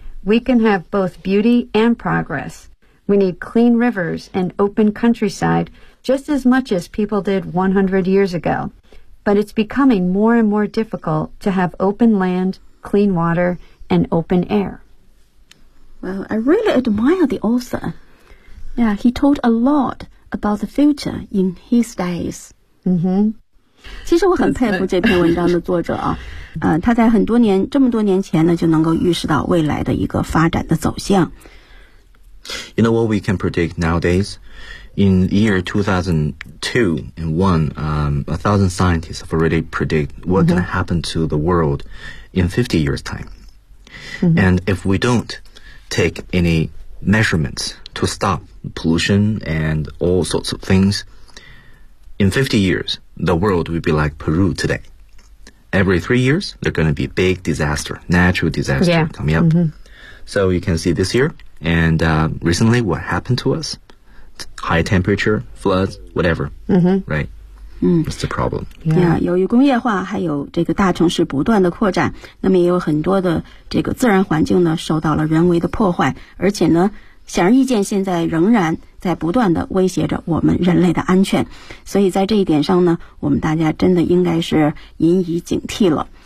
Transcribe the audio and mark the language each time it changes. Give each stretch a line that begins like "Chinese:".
English: We can have both beauty and progress. We need clean rivers and open countryside just as much as people did 100 years ago. But it's becoming more and more difficult to have open land, clean water, and open air. Well, I really admire the author. Yeah, he told a lot about the future in his days. Mm-hmm.
Chinese: 其实我很佩服这篇文章的作者啊，他在很多年这么多年前呢就能够预示到未来的一个发展的走向。
English: You know what we can predict nowadays? In the year 2002 and 1, 1,000 scientists have already predicted what's going to happen to the world in 50 years' time. And if we don't take any measurements to stop pollution and all sorts of things,In 50 years, the world will be like Peru today. Every 3 years, there's going to be a big disaster, natural disaster coming up. So you can see this year, and recently what happened to us, high temperature, floods, whatever, right? What's the problem?
Chinese: Yeah, 由于工业化还有这个大城市不断的扩展，那么也有很多的这个自然环境呢受到了人为的破坏，而且呢显而易见现在仍然在不断的威胁着我们人类的安全。所以在这一点上呢，我们大家真的应该是引以警惕了。